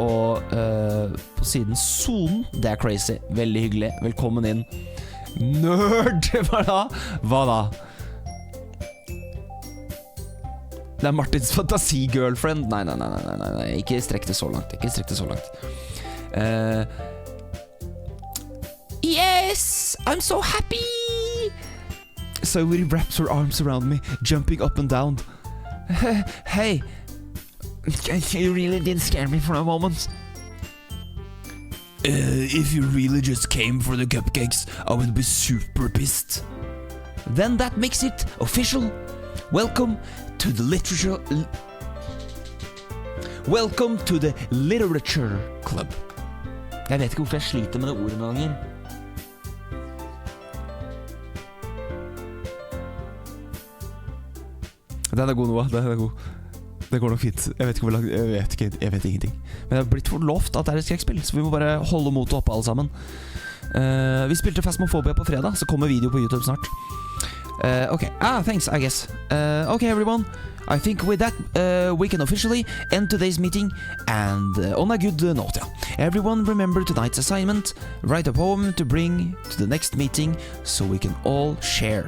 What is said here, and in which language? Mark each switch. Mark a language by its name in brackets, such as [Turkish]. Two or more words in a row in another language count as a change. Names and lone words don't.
[Norwegian] Og på siden Zonen. Det er crazy, veldig hyggelig. Velkommen inn. Nerd! Hva da? Det er Martins fantasi-girlfriend. Nei, ikke strekk det så langt. [English] Yes, I'm so happy. Sayuri wraps her arms around me, jumping up and down. Hey, you really did scare me for a moment. If you really just came for the cupcakes, I would be super pissed. Then that makes it official. Welcome to the literature club. [Norwegian] Jeg vet ikke hvorfor jeg sliter med det ordet noen ganger. Den er god, Noah. Den er god. Det går nok fint. Jeg vet ikke hvor langt. Jeg vet ingenting. Men det har blitt for lovt at det er et skrekkspill, så vi må bare holde motet oppe alle sammen. Vi spilte Phasmophobia på fredag, så kommer video på YouTube snart. [English] Okay. Thanks, I guess. Okay, everyone. I think with that, we can officially end today's meeting, and on a good note, yeah. Everyone remember tonight's assignment. Write a poem to bring to the next meeting, so we can all share.